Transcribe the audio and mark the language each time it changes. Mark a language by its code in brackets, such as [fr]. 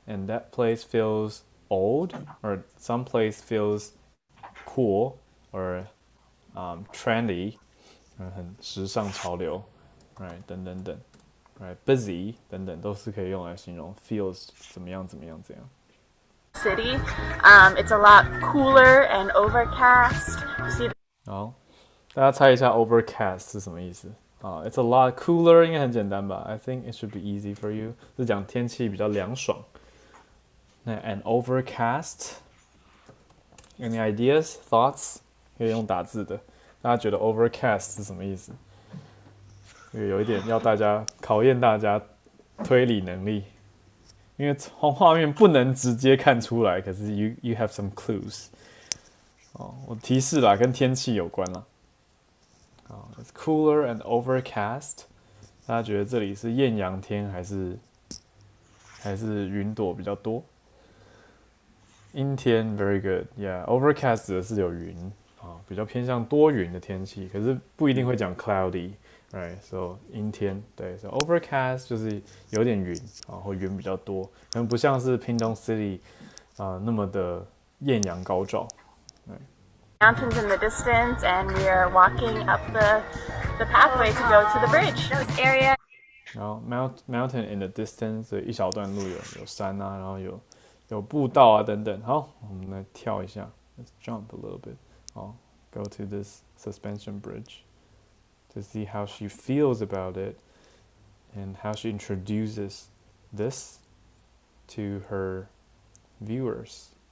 [en] and that place feels old, or some place feels cool or trendy， [zh] 很时尚潮流 [en] ，right 等等等 ，right busy [zh] 等等都是可以用来形容 feels 怎么样怎么样怎样。 [en] City, it's a lot cooler and overcast. See. [zh] 好，大家猜一下 overcast 是什么意思？ [en] It's a lot cooler [zh] 应该很简单吧 [en] ？I think it should be easy for you。 [zh] 是讲天气比较凉爽。那 an overcast， [en] any ideas, thoughts？ [zh] 可以用打字的。大家觉得 overcast 是什么意思？有一点要大家考验大家推理能力，因为从画面不能直接看出来，可是 [en] you have some clues。 [zh] 我提示啦，跟天气有关啦。 [en] It's cooler and overcast。 [zh] 大家觉得这里是艳阳天还是云朵比较多？阴天 ， [en] very good，yeah。 [zh] Overcast 指的是有云比较偏向多云的天气，可是不一定会讲 cloudy，right？So 阴天，对 ，so overcast 就是有点云或云比较多，可能不像是屏东 City 那么的艳阳高照。 [en] Mountains in the distance, and we are walking up the pathway to go to the bridge. This area. [zh] 然后 mountain in the distance， 所以一小段路有山啊，然后有步道啊等等。好，我们来跳一下 [en] ，let's jump a little bit. 好 ，go to this suspension bridge to see how she feels about it and how she introduces this to her viewers.